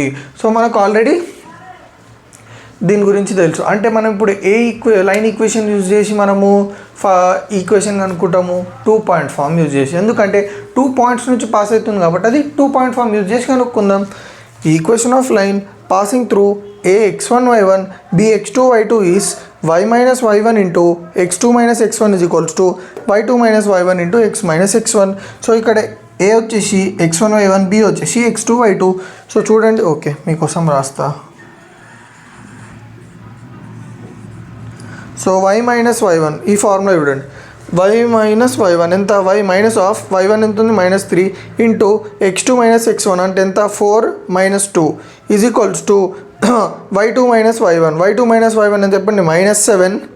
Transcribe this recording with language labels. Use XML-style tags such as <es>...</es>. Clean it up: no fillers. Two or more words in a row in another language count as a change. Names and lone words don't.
<te>సో మనకు ఆల్రెడీ దీని గురించి తెలుసు. అంటే మనం ఇప్పుడు</te> <en>line equation use</en> <te>చేసి మనము ఈక్వేషన్ కనుక్కుంటాము 2</te> <en>point form use</en> <te>చేసి. ఎందుకంటే 2 పాయింట్స్ నుంచి పాస్ అవుతుంది కాబట్టి అది 2</te> <en>point form use</en> <te>చేసి కనుక్కుందాం.</te> <en>equation of line passing through ax1 y1 bx2 y2 is y minus y1 into x2 minus x1 is equals to y2 minus y1 into x minus x1.</en> <te>సో ఇక్కడ a వచ్చేసి x1 y1, b వచ్చేసి x2 y2. సో చూడండి, ఓకే మీకోసం రాస్తా. సో y మైనస్ y1 ఈ ఫార్ములా చూడండి, y మైనస్ y1 ఎంత, y</te> <en>minus of</en> <te>y1 ఎంత ఉంది -3 ఇంటూ x2 మైనస్ x1 అంటే ఎంత 4 - 2</te> <en>is equals to</en> <te>y2 మైనస్ y1 ఎంత చెప్పండి -7</te>